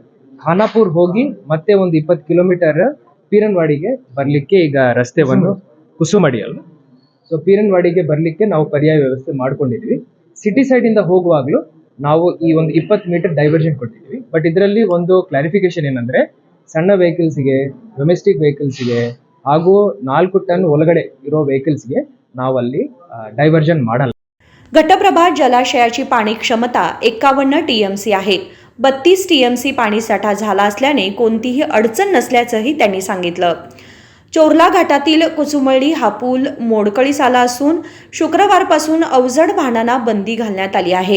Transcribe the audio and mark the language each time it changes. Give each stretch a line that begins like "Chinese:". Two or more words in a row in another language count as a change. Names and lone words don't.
Kannada: ಖಾನಾಪುರ್ ಹೋಗಿ ಮತ್ತೆ ಒಂದು 20 ಕಿಲೋಮೀಟರ್ ಪೀರನ್ವಾಡಿಗೆ ಬರಲಿಕ್ಕೆ ಈಗ ರಸ್ತೆವನ್ನು ಕುಸುಮಡಿಯಲ್ಲ, ಸೊ ಪೀರನ್ವಾಡಿಗೆ ಬರಲಿಕ್ಕೆ ನಾವು ಪರ್ಯಾಯ ವ್ಯವಸ್ಥೆ ಮಾಡ್ಕೊಂಡಿದ್ವಿ। ಸಿಟಿ ಸೈಡಿಂದ ಹೋಗುವಾಗಲೂ ನಾವು ಈ ಒಂದು 20
English: meter diversion
Kannada: ಕೊಟ್ಟಿದ್ವಿ। ಬಟ್ ಇದರಲ್ಲಿ ಒಂದು ಕ್ಲಾರಿಫಿಕೇಶನ್ ಏನಂದ್ರೆ, ಸಣ್ಣ ವೆಹಿಕಲ್ಸ್ಗೆ,
English: domestic vehicles
Kannada: ಹಾಗೂ 4 ಟನ್ ಒಳಗಡೆ ಇರೋ ವೆಹಿಕಲ್ಸ್ಗೆ ನಾವಲ್ಲಿ ಡೈವರ್ಷನ್ ಮಾಡಲ್ಲ।
Marathi: घटप्रभा जलाशयाची पाणी क्षमता 51 TMC आहे। 32 TMC पाणीसाठा झाला असल्याने कोणतीही अडचण नसल्याचंही त्यांनी सांगितलं। चोरला घाटातील कुसुमळी हा पूल मोडकळीस आला असून शुक्रवारपासून अवजड वाहनांना बंदी घालण्यात आली आहे।